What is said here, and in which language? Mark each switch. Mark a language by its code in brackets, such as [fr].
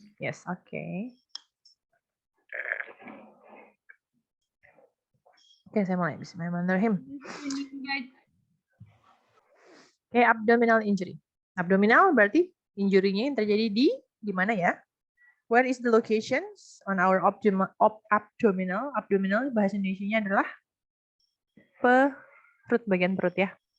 [en] Yes, okay. [id] Oke, saya mulai. Bismillahirrahmanirrahim. Oke, abdominal injury. Abdominal berarti injury-nya yang terjadi di mana ya? [en] Where is the locations on our abdominal? [id] Abdominal bahasa Indonesianya adalah perut, bagian perut ya.